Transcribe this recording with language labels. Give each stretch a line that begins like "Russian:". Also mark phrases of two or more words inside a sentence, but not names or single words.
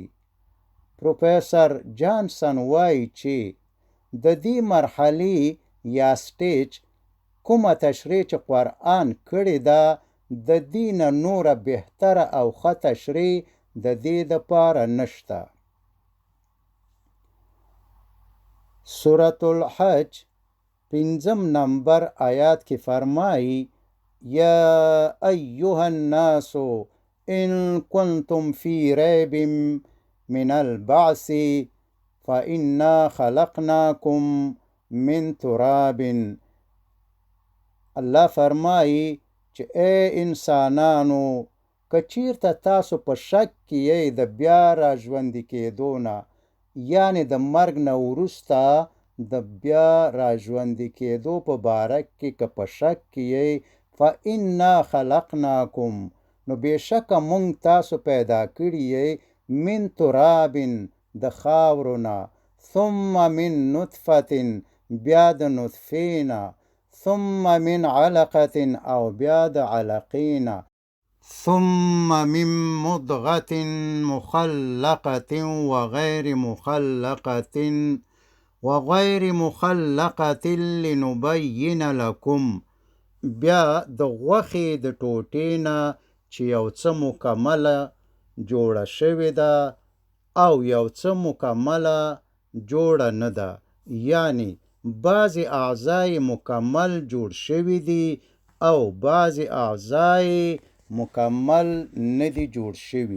Pashto: پروفیسر جانسن وایي چې د دې مرحلې یا سټیج کومه تشریح چې قرآن کړې ده د دې نه نوره بهتره او ښه تشریح د دې دپاره نشته. سورة الحج 5 نمبر آیات کې فرمایي
Arabic: یا ایها الناس ان کنتم فی ریب من البعث فإنا خلقناکم من تراب.
Pashto: الله فرمایي چې ای انسانانو که چیرته تاسو په شک کې یې د بیا راژوندي کېدو نه یعنی د مرګ نه وروسته د بیا راژوندي کېدو په باره کې که په شک کې یې
Arabic: فإنا خلقناکم
Pashto: نو بېشکه موږ تاسو پیدا کړي یې
Arabic: من تراب
Pashto: د خاورو نه
Arabic: ثم من نطفة
Pashto: بیا د نطفې نه
Arabic: ثم من علقة
Pashto: او بیا د علقې نه
Arabic: ثم من مضغة مخلقة وغير مخلقة لنبين لكم
Pashto: بیا د غوښې د ټوټې نه چې یو څه مکمله جوړه شوې ده او یو څه مکمله جوړه نه ده یعنی بعضې اعضای مکمل جوړ شوي
Arabic: دي او بعضې اعضای مکمل نه دي جوړ شوي.